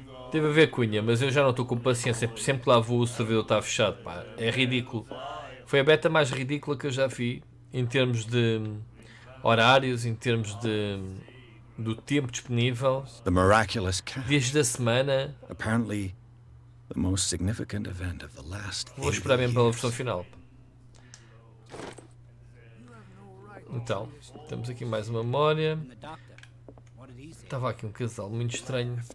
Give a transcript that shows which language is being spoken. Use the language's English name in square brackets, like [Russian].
[Portuguese] Teve a ver cunha, mas eu já não estou com paciência. Sempre que lá vou o servidor está fechado. Pá. É ridículo. Foi a beta mais ridícula que eu já vi em termos de horários, em termos do tempo disponível. [English] The miraculous catch. [Portuguese] Dias da semana. [English] Apparently the most significant event of the last [Portuguese] Vou esperar mesmo pela versão [English] 80 years. [Portuguese] final. Então, temos aqui mais uma memória. Estava aqui um casal muito estranho.